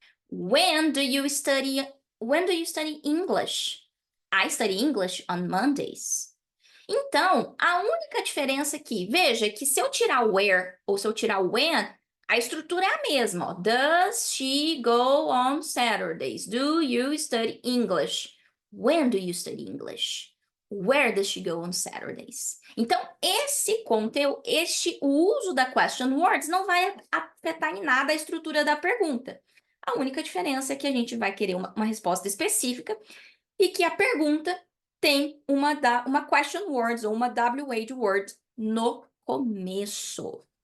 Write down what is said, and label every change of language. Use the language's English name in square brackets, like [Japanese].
[English] When do you study English? I study English on Mondays. [Portuguese] Então, a única diferença aqui, veja que se eu tirar o where ou se eu tirar o when, a estrutura é a mesma. Ó. [English] Does she go on Saturdays? Do you study English? When do you study English? Where does she go on Saturdays? [Portuguese] Então, esse conteúdo, o uso da question words não vai afetar em nada a estrutura da pergunta. A única diferença é que a gente vai querer uma resposta específica e que a pergunta tem uma question words ou uma WH word no começo.